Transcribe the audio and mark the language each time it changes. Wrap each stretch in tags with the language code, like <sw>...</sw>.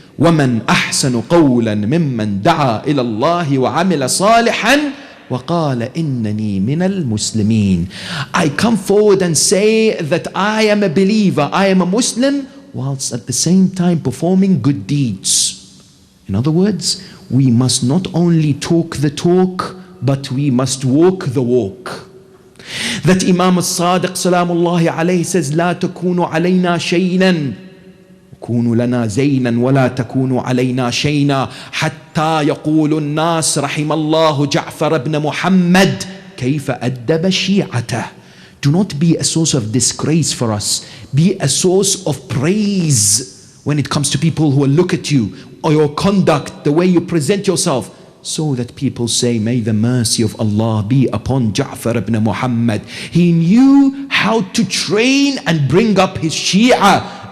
<ar>وَمَنْ أَحْسَنُ قَوْلًا مِمَّنْ دَعَا إِلَى اللَّهِ وَعَمِلَ صَالِحًا وَقَالَ إِنَّنِي مِنَ الْمُسْلِمِينَ.</ar> <en>I come forward and say that I am a believer, I am a Muslim, whilst at the same time performing good deeds. In other words, we must not only talk the talk, but we must walk the walk. That Imam al-Sadiq salamullahi alayhi says,</en> <ar>لا تكونوا علينا شيئا كونوا لنا زينا ولا تكونوا علينا شيئا حتى يقول الناس رحم الله جعفر بن محمد كيف أدب شيعته.</ar> <en>Do not be a source of disgrace for us. Be a source of praise when it comes to people who will look at you or your conduct, the way you present yourself, so that people say, may the mercy of Allah be upon Ja'far ibn Muhammad. He knew how to train and bring up his Shia.</en>